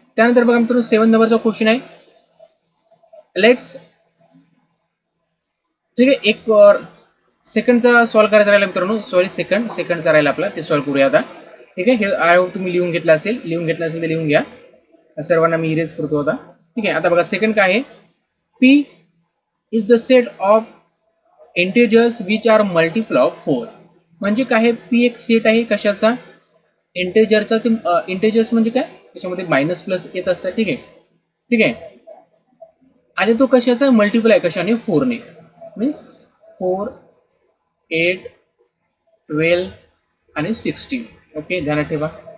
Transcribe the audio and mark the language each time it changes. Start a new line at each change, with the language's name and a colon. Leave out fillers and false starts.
Marathi: त्यानंतर बघा मित्रांनो 7 नंबरचा क्वेश्चन आहे. लेट्स, ठीक आहे, एक सेकंडचा सॉल्व्ह करायचा राहिला मित्रांनो. सॉरी, सेकंडचा राहिला आपला, ते सॉल्व्ह करूया आता. ठीक आहे. हे
English: I hope
Marathi: तुम्ही लिहून घेतलं असेल तर लिहून घ्या. सर्वांना मी इरेज करतो आता. ठीक आहे. आता बघा सेकंड काय आहे.
English: P is the set of integers which are multiple of 4.
Marathi: म्हणजे काय आहे, पी एक सेट आहे कशाचा, इंटेजरचा. ते इंटेजर्स म्हणजे काय, त्याच्यामध्ये मायनस प्लस येत असतात. ठीक आहे. ठीक आहे. आणि तो कशाचा मल्टिपल आहे, कशाने, 4ने. मीन्स 4, 8, 12 आणि 16. ओके, ध्यानात ठेवा.